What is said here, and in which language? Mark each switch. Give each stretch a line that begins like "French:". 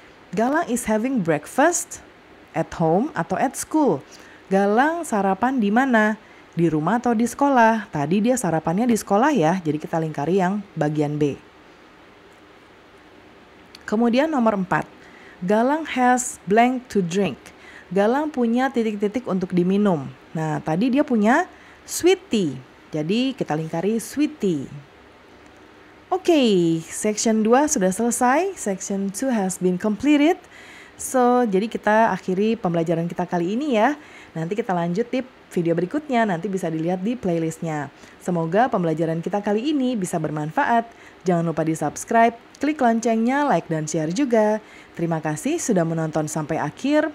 English: Galang is having breakfast at home atau at school.
Indonesian: Galang sarapan di mana? Di rumah atau di sekolah? Tadi dia sarapannya di sekolah ya, jadi kita lingkari yang bagian B. Kemudian nomor 4,
English: Galang has blank to drink.
Indonesian: Galang punya titik-titik untuk diminum. Nah tadi dia punya sweet tea, jadi kita lingkari sweet tea.
English: Oke, section 2
Indonesian: sudah selesai,
English: section 2 has been completed.
Indonesian: So, jadi kita akhiri pembelajaran kita kali ini ya. Nanti kita lanjut di video berikutnya, nanti bisa dilihat di playlistnya. Semoga pembelajaran kita kali ini bisa bermanfaat. Jangan lupa di subscribe, klik loncengnya, like dan share juga. Terima kasih sudah menonton sampai akhir.